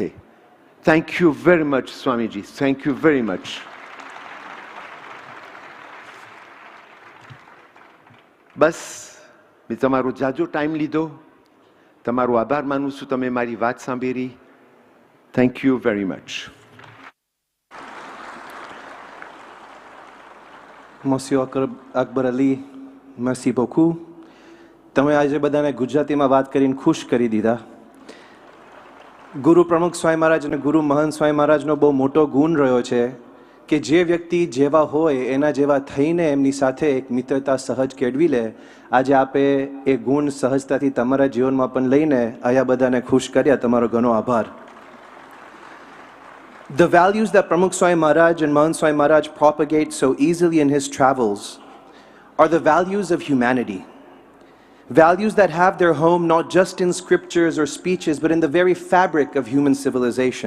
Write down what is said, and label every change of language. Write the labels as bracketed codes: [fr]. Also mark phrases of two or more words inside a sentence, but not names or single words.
[en] thank you very much Swamiji, thank you very much. [gu] બસ મેં તમારો જાજો ટાઈમ લીધો. તમારો આભાર માનું છું, તમે મારી વાત સાંભળી. [en] thank you very much. [fr] Monsieur Akbar Ali, merci beaucoup. [gu] તમે આજે બધાને ગુજરાતીમાં વાત કરીને ખુશ કરી દીધા. ગુરુ પ્રમુખ સ્વામી મહારાજ અને ગુરુ મહંત સ્વામી મહારાજનો બહુ મોટો ગુણ રહ્યો છે કે જે વ્યક્તિ જેવા હોય એના જેવા થઈને એમની સાથે એક મિત્રતા સહજ કેળવી લે. આજે આપે એ ગુણ સહજતાથી તમારા જીવનમાં પણ લઈને અહીંયા બધાને ખુશ કર્યા. તમારો ઘણો આભાર. [en] The values that Pramukh Swami Maharaj and Mahant Swami Maharaj propagate so easily in his travels are the values of humanity. Values that have their home not just in scriptures or speeches, but in the very fabric of human civilization.